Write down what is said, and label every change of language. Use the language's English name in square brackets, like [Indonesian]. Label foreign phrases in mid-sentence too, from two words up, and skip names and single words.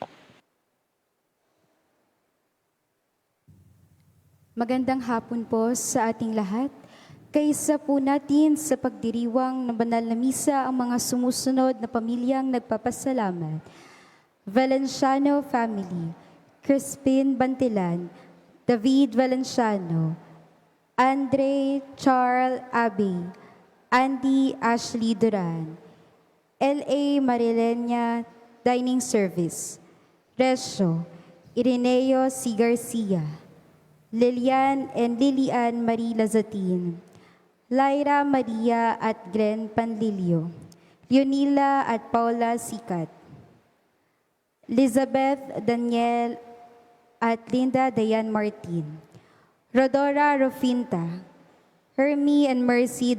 [Filipino] Magandang hapon po sa ating lahat. Kaisa po natin sa pagdiriwang ng banal na misa ang mga sumusunod na pamilyang nagpapasalamat. Valenciano Family, Crispin Bantilan, David Valenciano, Andre Charles Abbey, Andy Ashley Duran, L.A. Marilena Dining Service, Resyo, Ireneo C. Garcia, Lilian and Lilian Marie Lazatin, Lyra Maria at Glenn Panlilio, Leonila at Paula Sikat, Elizabeth Daniel at Linda Dayan Martin, Rodora Rofinta, Hermie and Mercy